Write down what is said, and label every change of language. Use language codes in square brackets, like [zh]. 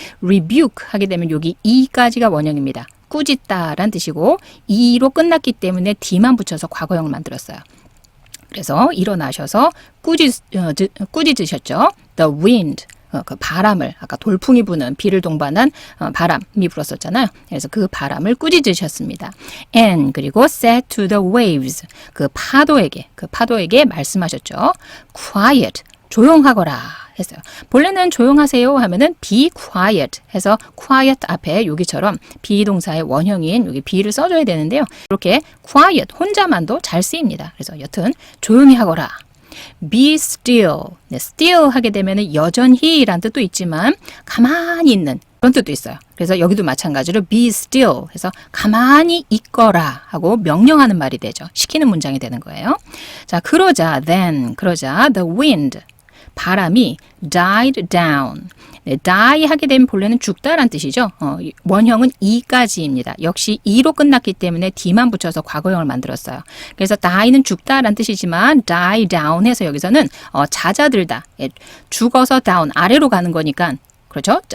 [ko] rebuke 하게 되면 여기 e까지가 원형입니다. 꾸짖다라는 뜻이고 e로 끝났기 때문에 d만 붙여서 과거형을 만들었어요. 그래서 일어나셔서 꾸짖으셨죠. The wind, 그 바람을, 아까 돌풍이 부는 비를 동반한 바람이 불었었잖아요. 그래서 그 바람을 꾸짖으셨습니다. And 그리고 [en] said to the waves, [ko] 그 파도에게 말씀하셨죠. Quiet, 조용하거라 했어요. 본래는 조용하세요 하면은 [en] be quiet [ko] 해서 quiet 앞에 여기처럼 비동사의 원형인 여기 be를 써줘야 되는데요. 이렇게 quiet 혼자만도 잘 쓰입니다. 그래서 여튼 조용히 하거라. [en] be still. [ko] 네, still 하게 되면은 여전히란 뜻도 있지만 가만히 있는 그런 뜻도 있어요. 그래서 여기도 마찬가지로 be still 해서 가만히 있거라 하고 명령하는 말이 되죠. 시키는 문장이 되는 거예요. 자, 그러자 the wind, 바람이 [en] died down. [ko] 네, die 하게 되면 본래는 죽다란 뜻이죠. 원형은 e까지입니다. 역시 e로 끝났기 때문에 d만 붙여서 과거형을 만들었어요. 그래서 die는 죽다란 뜻이지만 die down 해서 여기서는 잦아들다. 예, 죽어서 down, 아래로 가는 거니까 그렇죠?